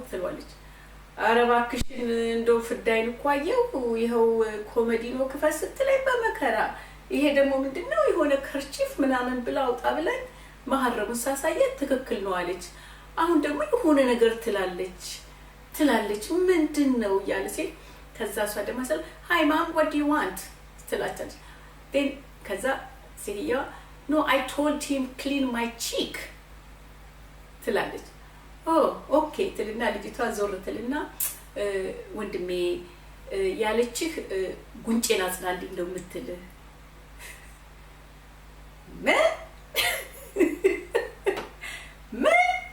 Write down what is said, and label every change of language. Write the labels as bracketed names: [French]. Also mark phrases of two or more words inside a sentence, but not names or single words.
[Amharic] ትለዋለች። ኧረ እባክሽን እንደው ፍዳይን እኮ አየሁ ይኸው ኮሜዲኖ ክፈት ስትለኝ በመከራ ይሄ ደግሞ ምንድነው የሆነ ከርቺፍ ምናምን ብላ አውጣ ብላኝ መሀረቡን ሳሳየት ትክክል ነው አለች። አሁን ደግሞ የሆነ ነገር ትላለች ምንድነው እያለ ሲል ከዛ እሷ ደግሞ ሰል ሃይ ማም [English] what do you want [Amharic] ትላታለች። then ከዛ ሴትዮዋ [English] no I told him clean my cheek [Amharic] ትላለች። ኦኬ ትልና ልጅቷ ዞር ትልና ወንድሜ ያለችህ ጉንጬን አጽዳልኝ ነው የምትል ምን